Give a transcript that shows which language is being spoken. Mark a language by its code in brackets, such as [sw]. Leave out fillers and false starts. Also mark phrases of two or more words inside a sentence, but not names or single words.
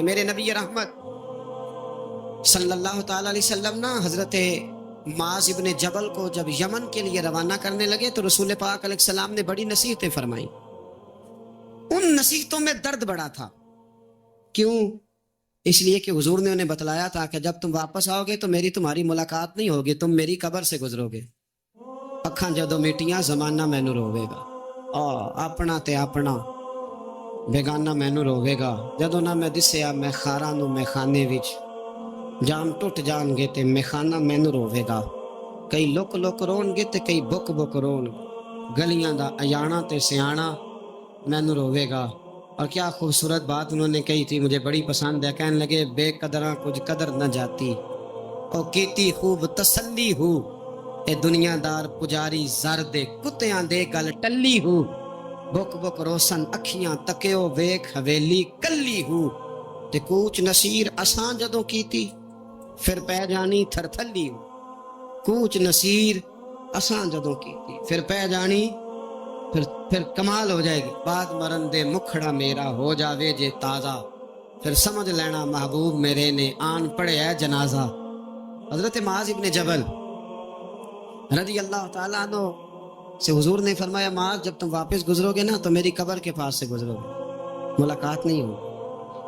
[ur] میرے نبی رحمت [ar] صلی اللہ تعالی علیہ وسلم [ur] نا حضرت معاذ ابن جبل کو جب یمن کے لیے روانہ کرنے لگے تو رسول پاک [ar] علیہ السلام [ur] نے بڑی نصیحتیں فرمائیں۔ ان نصیحتوں میں درد بڑا تھا۔ کیوں؟ اس لیے کہ حضور نے انہیں بتلایا تھا کہ جب تم واپس آؤ گے تو میری تمہاری ملاقات نہیں ہوگی، تم میری قبر سے گزرو گے۔ [pa] اکھاں جدوں میٹیاں زمانہ مینوں روے گا، اپنا تے اپنا بیگانہ مینوں روے گا، جدوں نہ میں دسیا میں خاراں نوں میں خانے وچ، جام ٹوٹ جان گے تے میں خانہ مینوں روے گا۔ کئی لک لک رون گے تے کئی بک بک رون، گلیاں دا ایانا تے سیانا مینوں روے گا۔ [ur] اور کیا خوبصورت بات انہوں نے کہی تھی، مجھے بڑی پسند ہے۔ کہنے لگے [pa] بے قدراں کچھ قدر نہ جاتی، او کیتی خوب تسلی ہو، اے دنیا دار پجاری زر دے کتیاں دے گل ٹلی ہو، بک بک روشن اکھیاں تکیو ویکھ حویلی کلی ہو، تے کوچ نصیر اساں جدوں کیتی پھر پہ جانی تھر تھلی ہو۔ کوچ نصیر اساں جدوں کیتی پھر پہ جانی، [ur] پھر کمال ہو جائے گی۔ [pa] بعد مرن دے مکھڑا میرا ہو جاوے جے تازہ، پھر سمجھ لینا محبوب میرے نے آن پڑے ہے جنازہ۔ [ur] حضرت معاذ ابن جبل [ar] رضی اللہ تعالیٰ عنہ [ur] سے حضور نے فرمایا معاذ جب تم واپس گزرو گے نا تو میری قبر کے پاس سے گزرو گے، ملاقات نہیں ہوگی۔